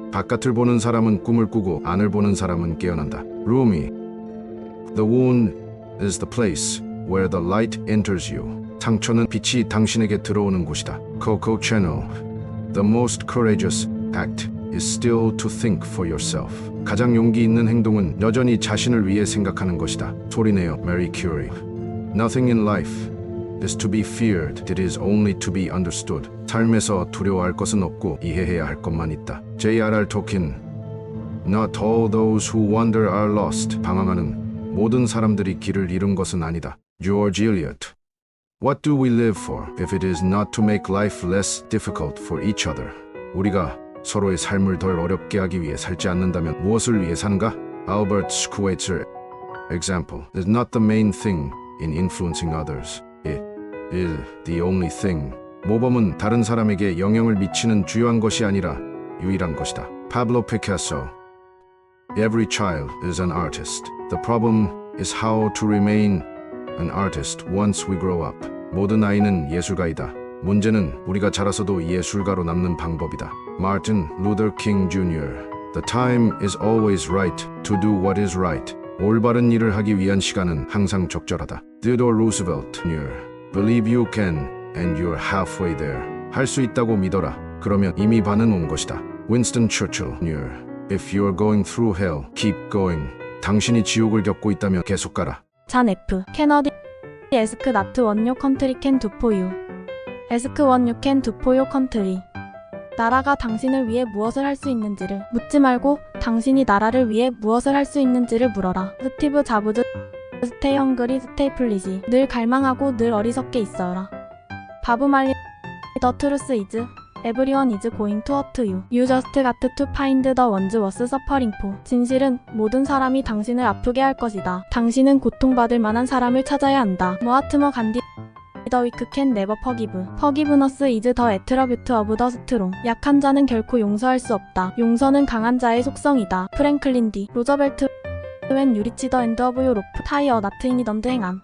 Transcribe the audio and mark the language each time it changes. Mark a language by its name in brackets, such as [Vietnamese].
[Korean] 바깥을 보는 사람은 꿈을 꾸고 안을 보는 사람은 깨어난다. [English] Rumi. The wound is the place where the light enters you. [Korean] 상처는 빛이 당신에게 들어오는 곳이다. [English] Coco Chanel. The most courageous act is still to think for yourself. [Korean] 가장 용기 있는 행동은 여전히 자신을 위해 생각하는 것이다. 소리내요. [English] Marie Curie. Nothing in life is to be feared. It is only to be understood. [Korean] 삶에서 두려워할 것은 없고 이해해야 할 것만 있다. [English] J.R.R. Tolkien. Not all those who wander are lost. [Korean] 방황하는 모든 사람들이 길을 잃은 것은 아니다. [English] George Eliot. What do we live for if it is not to make life less difficult for each other? [Korean] 우리가 서로의 삶을 덜 어렵게 하기 위해 살지 않는다면 무엇을 위해 사는가? [English] Albert Schweitzer. Example is not the main thing in influencing others. It is the only thing. [Korean] 모범은 다른 사람에게 영향을 미치는 주요한 것이 아니라 유일한 것이다. [English] Pablo Picasso. Every child is an artist. The problem is how to remain an artist once we grow up. [Korean] 모든 아이는 예술가이다. 문제는 우리가 자라서도 예술가로 남는 방법이다. [English] Martin Luther King Jr. The time is always right to do what is right. [Korean] 올바른 일을 하기 위한 시간은 항상 적절하다. [English] Theodore Roosevelt Jr. Believe you can and you're halfway there. [Korean] 할 수 있다고 믿어라. 그러면 이미 반은 온 것이다. [English] Winston Churchill Jr. If you're going through hell, keep going. [Korean] 당신이 지옥을 겪고 있다면 계속 가라. [English] 잔 F. Kennedy. Ask not what your country can do for you. Ask what you can do for your country. [Korean] 나라가 당신을 위해 무엇을 할 수 있는지를 묻지 말고 당신이 나라를 위해 무엇을 할 수 있는지를 물어라. 스티브 잡즈. [English] Stay hungry, stay foolish. [Korean] 늘 갈망하고 늘 어리석게 있어라. 바브 말리. [English] The truth is, everyone is going to hurt you. You just got to find the ones worth suffering for. [Korean] 진실은 모든 사람이 당신을 아프게 할 것이다. 당신은 고통받을 만한 사람을 찾아야 한다. 모하트머 간디. [English] The weak can never forgive. Forgiveness is the attribute of the strong. [Korean] 약한 자는 결코 용서할 수 없다. 용서는 강한 자의 속성이다. 프랭클린 디. 로저벨트. [English] When you reach the end of your rope, tie a knot in it [Korean] 행함.